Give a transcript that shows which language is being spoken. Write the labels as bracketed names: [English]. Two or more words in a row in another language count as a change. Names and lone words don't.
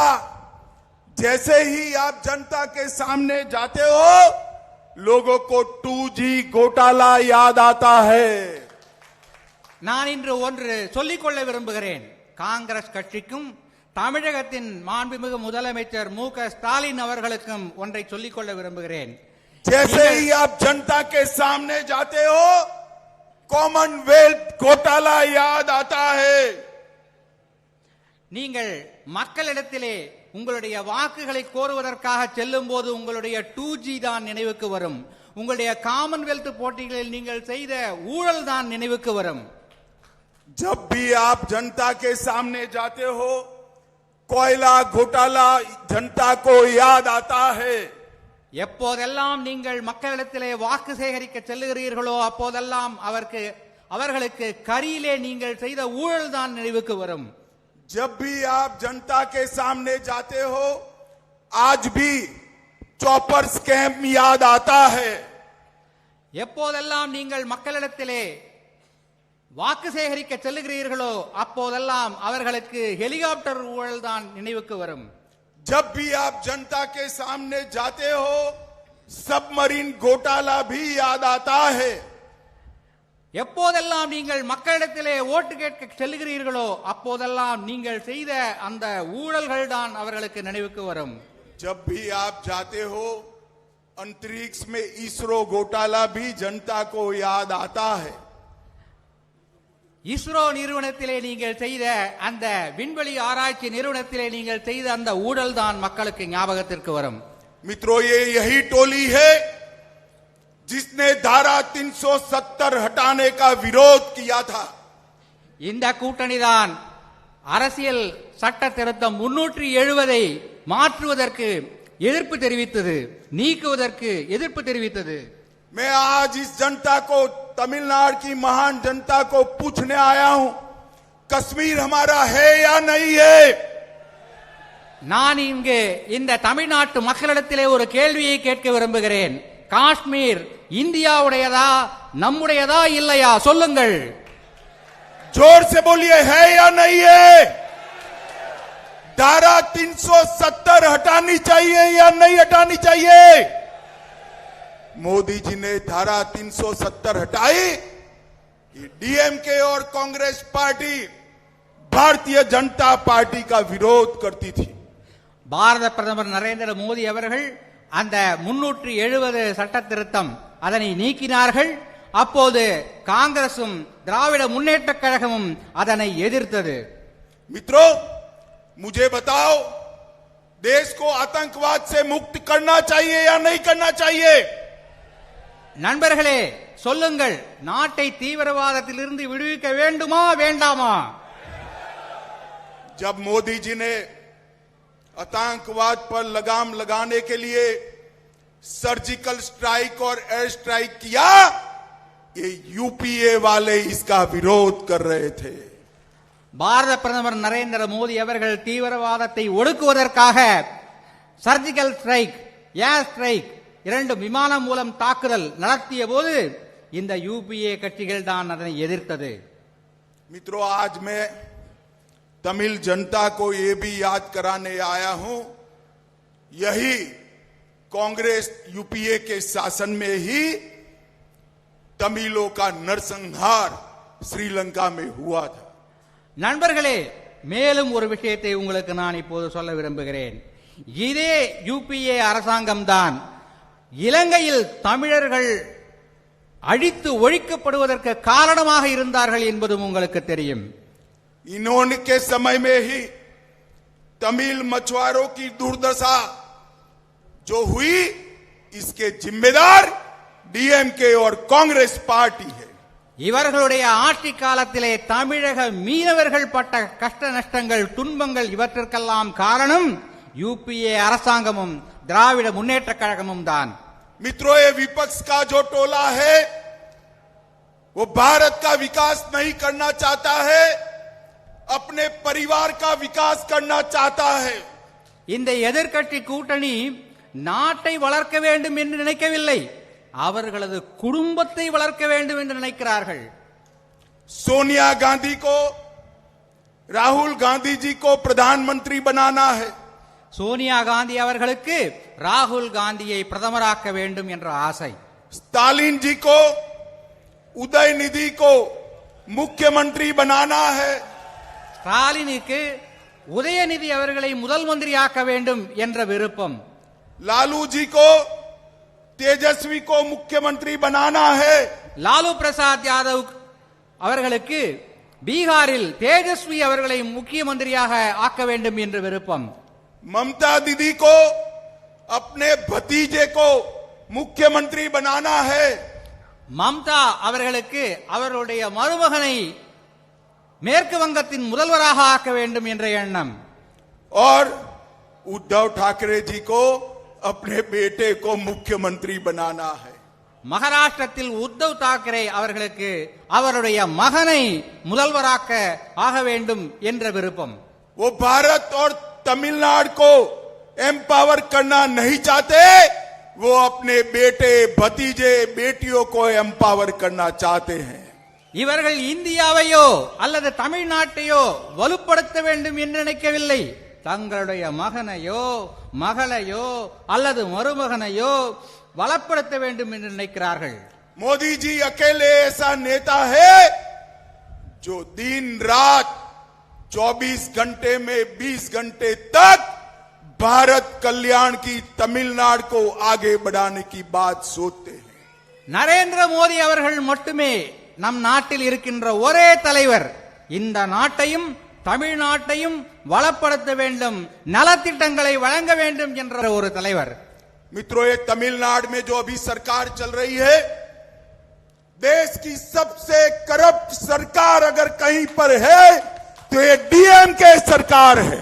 [Hindi] जैसे ही आप जनता के सामने जाते हो, लोगों को 2G घोटाला याद आता है. [Tamil] நான் இன்று ஒன்று சொல்லிக்கொள்ள விரும்புகிறேன். காங்கிரஸ் கட்சிக்கும் தமிழகத்தின் மாண்புமிகு முதலமைச்சர் மு க ஸ்டாலின் அவர்களுக்கும் ஒன்றை சொல்லிக்கொள்ள விரும்புகிறேன். [Hindi] जैसे ही आप जनता के सामने जाते हो, कॉमनवेल्थ घोटाला याद आता है. [Tamil] நீங்கள் மக்களிடத்திலே உங்களுடைய வாக்குகளை கோருவதற்காக செல்லும் போது உங்களுடைய 2G தான் நினைவுக்கு வரும். உங்களுடைய காமன்வெல்த் போட்டிகளில் நீங்கள் செய்த ஊழல் தான் நினைவுக்கு வரும். [Hindi] जब भी आप जनता के सामने जाते हो, कोयला घोटाला जनता को याद आता है. [Tamil] எப்போதெல்லாம் நீங்கள் மக்களிடத்திலே வாக்கு சேகரிக்க செல்லுகிறீர்களோ அப்போதெல்லாம் அவர்களுக்கு கரியிலே நீங்கள் செய்த ஊழல் தான் நினைவுக்கு வரும். [Hindi] जब भी आप जनता के सामने जाते हो, आज भी [English] chopper scam [Hindi] याद आता है. [Tamil] எப்போதெல்லாம் நீங்கள் மக்களிடத்திலே வாக்கு சேகரிக்க செல்லுகிறீர்களோ அப்போதெல்லாம் அவர்களுக்கு ஹெலிகாப்டர் ஊழல் தான் நினைவுக்கு வரும். [Hindi] जब भी आप जनता के सामने जाते हो, सबमरीन घोटाला भी याद आता है. [Tamil] எப்போதெல்லாம் நீங்கள் மக்களிடத்திலே ஓட்டு கேட்க செல்லுகிறீர்களோ அப்போதெல்லாம் நீங்கள் செய்த அந்த ஊழல்கள் தான் அவர்களுக்கு நினைவுக்கு வரும். [Hindi] जब भी आप जाते हो, अंतरिक्ष में इसरो घोटाला भी जनता को याद आता है. [Tamil] இஸ்ரோ நிறுவனத்திலே நீங்கள் செய்த அந்த விண்வெளி ஆராய்ச்சி நிறுவனத்திலே நீங்கள் செய்த அந்த ஊழல் தான் மக்களுக்கு ஞாபகத்திற்கு வரும். [Hindi] मित्रों, ये यही टोली है जिसने धारा 370 हटाने का विरोध किया था. [Tamil] இந்த கூட்டணி தான் அரசியல் சட்ட திருத்தம் 370 மாற்றுவதற்கு எதிர்ப்பு தெரிவித்தது, நீக்குவதற்கு எதிர்ப்பு தெரிவித்தது. [Hindi] मैं आज इस जनता को, तमिलनाडु की महान जनता को पूछने आया हूं, कश्मीर हमारा है या नहीं है. [Tamil] நான் இங்கு இந்த தமிழ்நாட்டு மக்களிடத்திலே ஒரு கேள்வியை கேட்க விரும்புகிறேன். காஷ்மீர் இந்தியாவுடையதா, நம்முடையதா இல்லையா? சொல்லுங்கள். [Hindi] जोर से बोलिए, है या नहीं है. धारा 370 हटानी चाहिए या नहीं हटानी चाहिए. मोदी जी ने धारा 370 हटाई. डीएमके और कांग्रेस पार्टी भारतीय जनता पार्टी का विरोध करती थी. [Tamil] பாரத பிரதமர் நரேந்திர மோடி அவர்கள் அந்த 370 சட்ட திருத்தம் அதனை நீக்கினார்கள். அப்போது காங்கிரசும் திராவிட முன்னேற்றக் கழகமும் அதனை எதிர்த்தது. [Hindi] मित्रों, मुझे बताओ, देश को आतंकवाद से मुक्त करना चाहिए या नहीं करना चाहिए? [Tamil] நண்பர்களே சொல்லுங்கள், நாட்டை தீவிரவாதத்திலிருந்து விடுவிக்க வேண்டுமா வேண்டாமா? [Hindi] जब मोदी जी ने आतंकवाद पर लगाम लगाने के लिए [English] surgical strike [Hindi] और [English] air strike [Hindi] किया, ये यूपीए वाले इसका विरोध कर रहे थे. [Tamil] பாரத பிரதமர் நரேந்திர மோடி அவர்கள் தீவிரவாதத்தை ஒடுக்குவதற்காக [English] surgical strike, air strike, [Tamil] 2 விமானம் மூலம் தாக்குதல் நடத்திய போது இந்த யூபிஏ கட்சிகள் தான் அதனை எதிர்த்தது. [Hindi] मित्रों, आज मैं तमिल जनता को ये भी याद कराने आया हूं, यही कांग्रेस यूपीए के शासन में ही तमिलों का नरसंहार श्रीलंका में हुआ था. [Tamil] நண்பர்களே, மேலும் ஒரு விஷயத்தை உங்களுக்கு நான் இப்போது சொல்ல விரும்புகிறேன். இதே யூபிஏ அரசாங்கம்தான் இலங்கையில் தமிழர்கள் அழித்து ஒழிக்கப்படுவதற்கு காரணமாக இருந்தார்கள் என்பதும் உங்களுக்கு தெரியும். [Hindi] इन्होंने के समय में ही तमिल मछुआरों की दुर्दशा जो हुई, इसके जिम्मेदार डीएमके और कांग्रेस पार्टी है. [Tamil] இவர்களுடைய ஆட்சி காலத்திலே தமிழக மீனவர்கள் பட்ட கஷ்ட நஷ்டங்கள், துன்பங்கள், இவற்றிற்கெல்லாம் காரணம் யூபிஏ அரசாங்கமும் திராவிட முன்னேற்ற கழகமும் தான். [Hindi] मित्रों, ये विपक्ष का जो टोला है वो भारत का विकास नहीं करना चाहता है, अपने परिवार का विकास करना चाहता है. [Tamil] இந்த எதிர்க்கட்சி கூட்டணி நாட்டை வளர்க்க வேண்டும் என்று நினைக்கவில்லை, அவர்களது குடும்பத்தை வளர்க்க வேண்டும் என்று நினைக்கிறார்கள். [Hindi] सोनिया गांधी को, राहुल गांधी जी को प्रधानमंत्री बनाना है. [Tamil] சோனியா காந்தி அவர்களுக்கு ராகுல் காந்தியை பிரதமராக்க வேண்டும் என்ற ஆசை. [Hindi] स्टालिन जी को, उदयनिधि को मुख्यमंत्री बनाना है. [Tamil] ஸ்டாலினுக்கு உதயநிதி அவர்களை முதல் மந்திரியாக்க வேண்டும் என்ற விருப்பம். [Hindi] लालू जी को, तेजस्वी को मुख्यमंत्री बनाना है. [Tamil] லாலு பிரசாத் யாதவ் அவர்களுக்கு பீகாரில் தேஜஸ்வி அவர்களை முக்கிய மந்திரியாக ஆக்க வேண்டும் என்று விருப்பம். [Hindi] ममता दीदी को अपने भतीजे को मुख्यमंत्री बनाना है. [Tamil] மம்தா அவர்களுக்கு அவருடைய மருமகனை மேற்கு வங்கத்தின் முதல்வராக ஆக்க வேண்டும் என்ற எண்ணம். [Hindi] और उद्धव ठाकरे जी को अपने बेटे को मुख्यमंत्री बनाना है. [Tamil] மகாராஷ்டிரத்தில் உத்தவ் தாக்கரே அவர்களுக்கு அவருடைய மகனை முதல்வராக்க ஆக வேண்டும் என்ற விருப்பம். [Hindi] वो भारत और तमिलनाडु को एम्पावर करना नहीं चाहते, वो अपने बेटे, भतीजे, बेटियों को एम्पावर करना चाहते हैं. [Tamil] இவர்கள் இந்தியாவையோ அல்லது தமிழ்நாட்டையோ வலுப்படுத்த வேண்டும் என்று நினைக்கவில்லை, தங்களுடைய மகனையோ மகளையோ அல்லது மருமகனையோ வளப்படுத்த வேண்டும் என்று நினைக்கிறார்கள். [Hindi] मोदी जी अकेले ऐसा नेता है जो दिन रात 24 घंटे में 20 घंटे तक भारत कल्याण की तमिलनाडु को आगे बढ़ाने की बात सोचते हैं. [Tamil] நரேந்திர மோடி அவர்கள் மட்டுமே நம் நாட்டில் இருக்கின்ற ஒரே தலைவர், இந்த நாட்டையும் தமிழ்நாட்டையும் வளப்படுத்த வேண்டும், நலத்திட்டங்களை வழங்க வேண்டும் என்ற ஒரு தலைவர். [Hindi] मित्रों, ये तमिलनाडु में जो अभी सरकार चल रही है, देश की सबसे करप्ट सरकार अगर कहीं पर है तो ये डीएमके सरकार है.